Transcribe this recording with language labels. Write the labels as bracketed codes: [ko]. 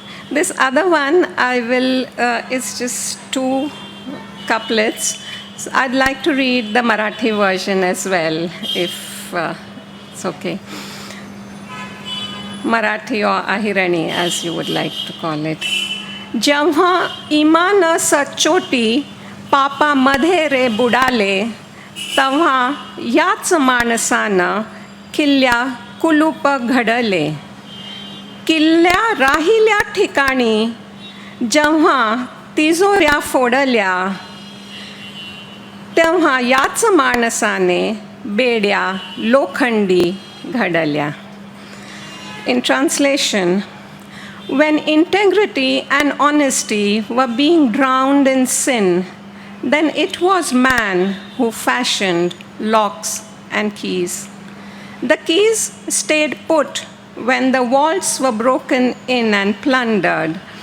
[en] This other one, it's just 2 couplets. So I'd like to read the Marathi version as well, if it's okay. Marathi or Ahirani, as you would like to call it. [mr] जेव्हा इमान सचोटी पापा मध्ये रे बुडाले, तेव्हा याच माणसानं किल्ल्या कुलूप घडले. किल्ल्या राहिल्या ठिकाणी जेव्हा तिजोऱ्या फोडल्या, तेव्हा याच माणसाने बेड्या लोखंडी घडल्या. [en] In translation, when integrity and honesty were being drowned in sin, then it was man who fashioned locks and keys. The keys stayed put when the vaults were broken in and plundered.